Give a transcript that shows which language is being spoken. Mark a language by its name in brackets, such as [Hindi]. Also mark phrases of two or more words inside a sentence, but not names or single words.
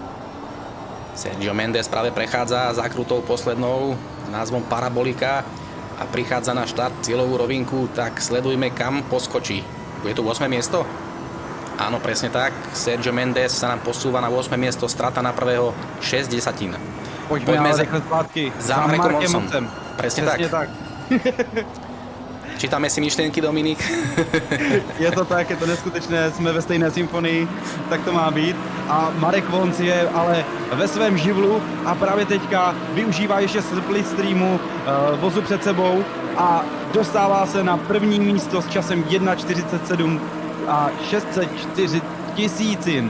[Slovak] Sergio Mendes práve prechádza zákrutou poslednou s názvom Parabolika a prichádza na štart cieľovú rovinku, tak sledujme, kam poskočí. Bude to 8. miesto? Áno, presne tak. Sergio Mendes sa nám posúva na 8. miesto, strata na prvého 6 desatín. Poďme ale rýchle zpátky. Za Marekom Moncom. Presne tak. [Czech] Čítáme si myšlenky, Dominik. Je to tak, je to neskutečné, jsme ve stejné symfonii, tak to má být. A Marek Vonc je ale ve svém živlu a právě teďka využívá ještě split streamu vozu před sebou a dostává se na první místo s časem 1.47 a 604 tisícin.